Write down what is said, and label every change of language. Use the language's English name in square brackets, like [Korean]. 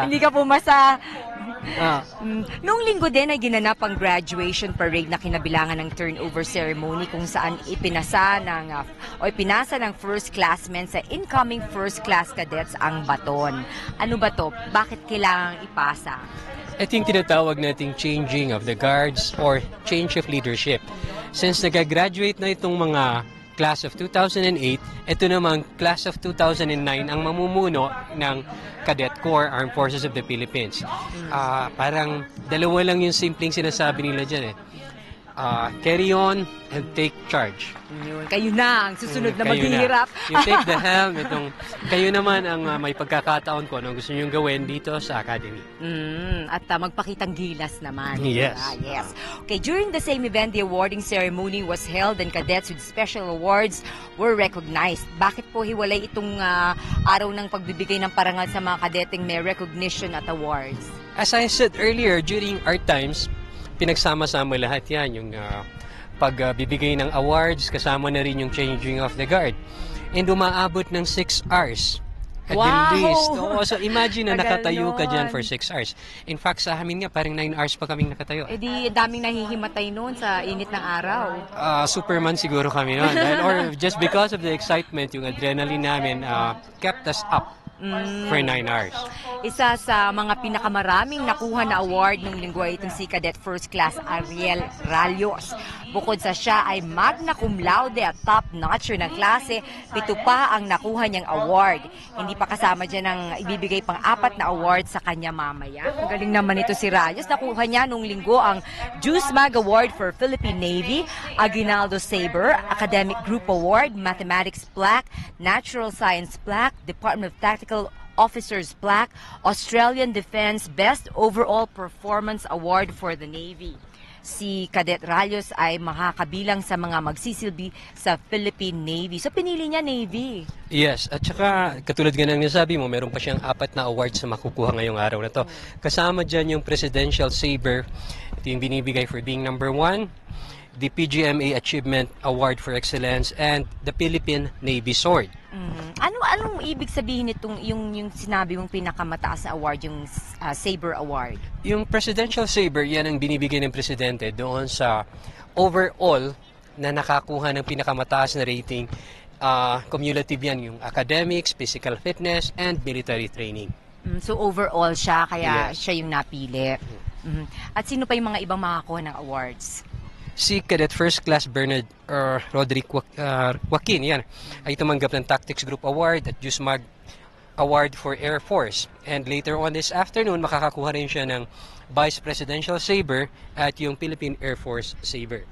[Filipino] hindi ka pumasa. Noong linggo din ay ginanap ang graduation parade na kinabilangan ng turnover ceremony kung saan ipinasa ng first classmen sa incoming first class cadets ang baton. Ano ba to? Bakit kailangang ipasa? Ito yung tinatawag nating [English] changing of the guards or change of leadership. [Filipino] Since nag-graduate na itong mga class of 2008, ito namang class of 2009 ang mamumuno ng Cadet Corps Armed Forces of the Philippines. Parang dalawa lang yung simpleng sinasabi nila dyan eh. [English] Carry on and take charge. [Filipino] Yun. Kayo na ang susunod na Kayo maghihirap. [English] You take the helm. [Filipino] Kayo naman ang may pagkakataon ko anong gusto nyo gawin dito sa Academy. At magpakitang gilas naman. [English] Yes. Yes. Okay, during the same event, the awarding ceremony was held and cadets with special awards were recognized. [Filipino] Bakit po hiwalay itong araw ng pagbibigay ng parangal sa mga kadeteng may recognition at awards? [English] As I said earlier, during our times, [Filipino] pinagsama-sama lahat yan. Yung pagbibigay ng awards, kasama na rin yung changing of the guard. [English] And [Filipino] umaabot ng [English] 6 hours. At the least. [Filipino] So imagine na nakatayo ka dyan [English] for 6 hours. [Filipino] In fact, sa amin nga, parang 9 hours pa kaming nakatayo. Eh di, daming nahihimatay noon sa init ng araw. Superman siguro kami noon. [English] Or just because of the excitement, yung adrenaline namin kept us up for 9 hours. [Filipino] Isa sa mga pinakamaraming nakuha na award ng linggo ay itong si Cadet First Class Ariel Ralios. Bukod sa siya ay magna cum laude at top-notcher ng klase, 7 pa ang nakuha niyang award. Hindi pa kasama dyan ang ibibigay pang 4 na award sa kanya mamaya. Ang galing naman ito si Ralios. Nakuha niya nung linggo ang Juice Mag Award for Philippine Navy, Aguinaldo Sabre, Academic Group Award, Mathematics Plaque, Natural Science Plaque, Department of Tactical Officers Plaque, Australian Defense Best Overall Performance Award for the Navy. Si Cadet Ralios ay makakabilang sa mga magsisilbi sa Philippine Navy. So pinili niya Navy. Yes, at saka katulad nga ng nasabi mo, meron pa siyang 4 na awards na makukuha ngayong araw na to. Kasama dyan yung Presidential Sabre, ito yung binibigay [English] for being number 1, [Filipino] the PGMA Achievement Award for Excellence, and the Philippine Navy Sword. Anong ibig sabihin nitong yung sinabi mong pinakamataas na award, yung Sabre Award? Yung Presidential Sabre, yan ang binibigay ng Presidente doon sa overall na nakakuha ng pinakamataas na rating. [English] Cumulative yan, yung academics, physical fitness, and military training. [Filipino] So overall siya, kaya [English] Yes. [Filipino] siya yung napili. At sino pa yung mga ibang makakuha ng awards? Si Cadet First Class Bernard Roderick Joaquin, yan, ay tumanggap ng Tactics Group Award at Juice Mag Award for Air Force. [English] And later on this afternoon, [Filipino] makakakuha rin siya ng Vice Presidential Sabre at yung Philippine Air Force Sabre.